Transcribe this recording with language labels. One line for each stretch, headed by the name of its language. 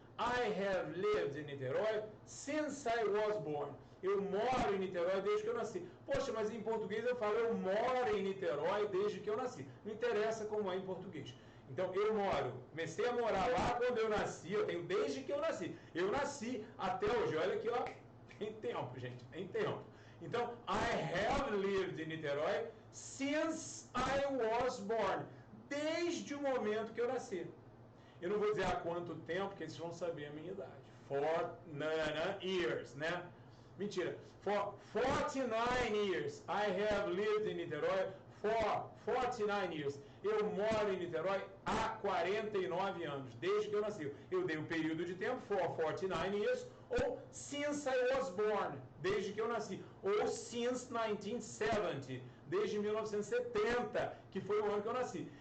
English: I have lived in Niterói since I was born.
Portuguese: Eu moro em Niterói desde que eu nasci. Poxa, mas em português eu falo, eu moro em Niterói desde que eu nasci. Não interessa como é em português. Então, eu comecei a morar lá quando eu nasci, eu tenho desde que eu nasci. Eu nasci até hoje. Olha aqui, ó, em tempo, gente, em tempo.
English: Então, I have lived in Niterói since I was born.
Portuguese: Desde o momento que eu nasci. Eu não vou dizer há quanto tempo, porque eles vão saber a minha idade.
English: 4 years,
Portuguese: né? Mentira.
English: For 49 years, I have lived in Niterói for 49 years.
Portuguese: Eu moro em Niterói há 49 anos, desde que eu nasci. Eu dei um período de tempo,
English: for 49 years,
Portuguese: ou
English: since I was born,
Portuguese: desde que eu nasci. Ou
English: since 1970,
Portuguese: desde 1970, que foi o ano que eu nasci.